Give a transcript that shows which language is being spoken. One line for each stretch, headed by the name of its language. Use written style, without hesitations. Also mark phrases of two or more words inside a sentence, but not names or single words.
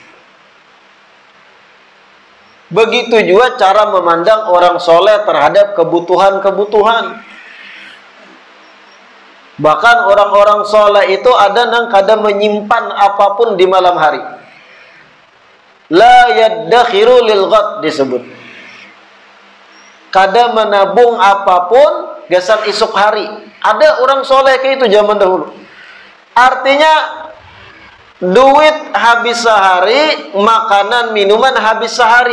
Indonesian: Begitu juga cara memandang orang soleh terhadap kebutuhan-kebutuhan. Bahkan orang-orang soleh itu ada yang kadang menyimpan apapun di malam hari.
Arabic: لا يدخر للغد disebut.
Indonesian: Kadang menabung apapun gesan esok hari. Ada orang soleh kayak itu zaman dahulu. Artinya duit habis sehari, makanan minuman habis sehari.